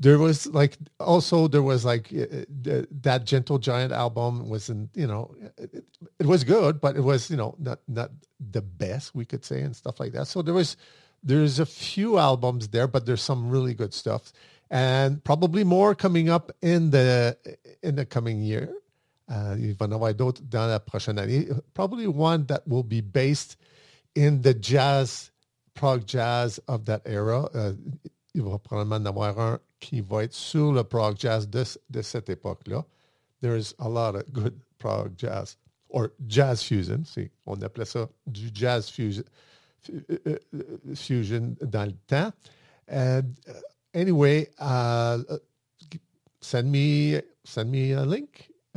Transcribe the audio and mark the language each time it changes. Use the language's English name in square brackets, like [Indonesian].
[English] That Gentle Giant album was good, but it was, not the best, we could say, and stuff like that. So there's a few albums there, but there's some really good stuff. And probably more coming up in the coming year. [French] Il va y avoir d'autres dans la prochaine année. [English] Probably one that will be based in the jazz, prog jazz of that era. [French] Il va probablement en avoir un qui va être sur le prog jazz de cette époque-là. [English] There is a lot of good prog jazz, or jazz fusion. [French] Si on appelait ça du jazz fusion dans le temps. [English] And anyway, send me a link.